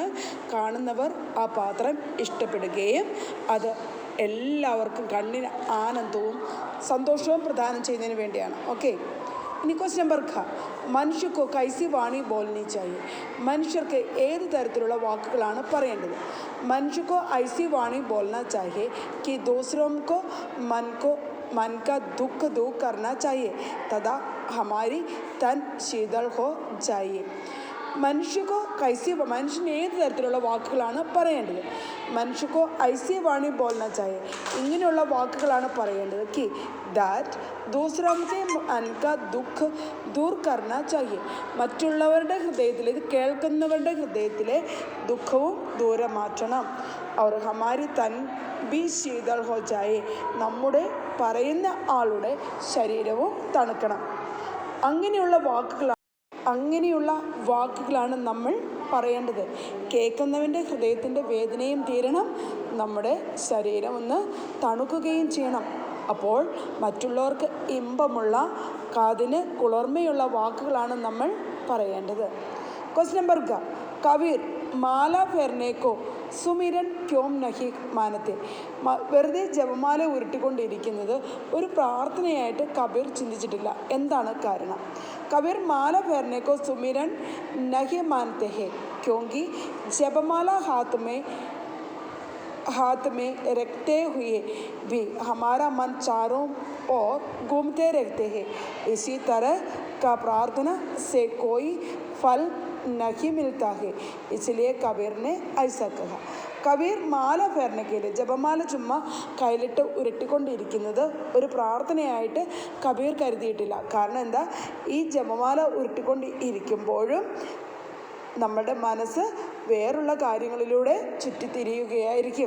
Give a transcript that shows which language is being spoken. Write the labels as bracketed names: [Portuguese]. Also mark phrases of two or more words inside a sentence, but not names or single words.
[Malayalam] കാണുന്നവർ ആ പാത്രം ഇഷ്ടപ്പെടുകയും അത് എല്ലാവർക്കും കണ്ണിന് ആനന്ദവും സന്തോഷവും പ്രദാനം ചെയ്യുന്നതിന് വേണ്ടിയാണ്. ഓക്കെ. ഇനി [English] question number [Hindi] ഖ. मनुष्य को कैसी वाणी बोलनी चाहिए. [Malayalam] മനുഷ്യർക്ക് ഏത് തരത്തിലുള്ള വാക്കുകളാണ് പറയേണ്ടത്? [Hindi] मनुष्य को ऐसी वाणी बोलना चाहिए कि दूसरों को मन का दुख दूर करना चाहिए तथा हमारी तन शीतल हो जाइए. [Malayalam] മനുഷ്യന് ഏത് തരത്തിലുള്ള വാക്കുകളാണ് പറയേണ്ടത്? [Hindi] मनुष्य को ऐसी वाणी बोलना चाहिए. [Malayalam] ഇങ്ങനെയുള്ള വാക്കുകളാണ് പറയേണ്ടത്. [Hindi] कि that दूसरों से मन का दुख दूर करना चाहिए. [Malayalam] മറ്റുള്ളവരുടെ ഹൃദയത്തിലെ, ഇത് കേൾക്കുന്നവരുടെ ഹൃദയത്തിലെ ദുഃഖവും ദൂരെ മാറ്റണം. [Hindi] और हमारी तन भी शीतल हो जाए. [Malayalam] നമ്മുടെ പറയുന്ന ആളുടെ ശരീരവും തണുക്കണം. അങ്ങനെയുള്ള വാക്കുകളാണ് നമ്മൾ പറയേണ്ടത്. കേൾക്കുന്നവൻ്റെ ഹൃദയത്തിൻ്റെ വേദനയും തീരണം, നമ്മുടെ ശരീരം ഒന്ന് തണുക്കുകയും ചെയ്യണം. അപ്പോൾ മറ്റുള്ളവർക്ക് ഇമ്പമുള്ള, കാതിന് കുളിർമയുള്ള വാക്കുകളാണ് നമ്മൾ പറയേണ്ടത്. [English] question number ക. [Hindi] कबीर माला फेरने को सुमिरन क्यों नहीं मानते. [Malayalam] വെറുതെ ജപമാല ഉരുട്ടിക്കൊണ്ടിരിക്കുന്നത് ഒരു പ്രാർത്ഥനയായിട്ട് കബീർ ചിന്തിച്ചിട്ടില്ല. എന്താണ് കാരണം? [Hindi] कबीर माला फेरने को सुमिरन नहीं मानते हैं क्योंकि जपमाला हाथ में रखते हुए भी हमारा मन चारों ओर घूमते रहते हैं. इसी तरह का प्रार्थना से कोई फल नहीं मिलता है, इसलिए कबीर ने ऐसा कहा. [Malayalam] കബീർ മാല ഫെർനക്കയില് ജപമാല ചുമ്മാ കയ്യിലിട്ട് ഉരുട്ടിക്കൊണ്ടിരിക്കുന്നത് ഒരു പ്രാർത്ഥനയായിട്ട് കബീർ കരുതിയിട്ടില്ല. കാരണം എന്താ? ഈ ജപമാല ഉരുട്ടിക്കൊണ്ട് ഇരിക്കുമ്പോഴും നമ്മുടെ മനസ്സ് വേറുള്ള കാര്യങ്ങളിലൂടെ ചുറ്റിത്തിരിയുകയായിരിക്കും.